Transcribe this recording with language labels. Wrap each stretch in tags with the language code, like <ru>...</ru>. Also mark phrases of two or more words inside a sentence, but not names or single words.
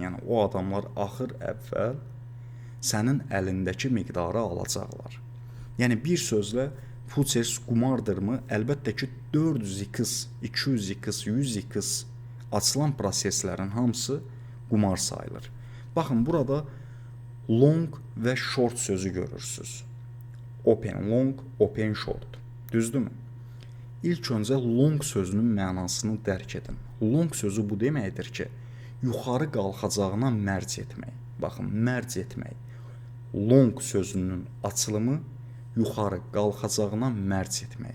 <az>Yəni o adamlar axır əvvəl sənin əlindəki miqdarı alacaqlar. Yəni bir sözlə futures qumardırmı? Əlbəttə ki, 400x, 200x, 100x açılan proseslərin hamısı qumar sayılır. Baxın, burada long və short sözü görürsüz.</az> <en>Open long, open short.</en> <az>Düzdürmü? İlk öncə long sözünün mənasını dərk edin. Long sözü bu deməkdir ki, yuxarı qalxacağına mərc etmək. Baxın, mərc etmək. Long sözünün açılımı yuxarı qalxacağına mərc etmək.</az>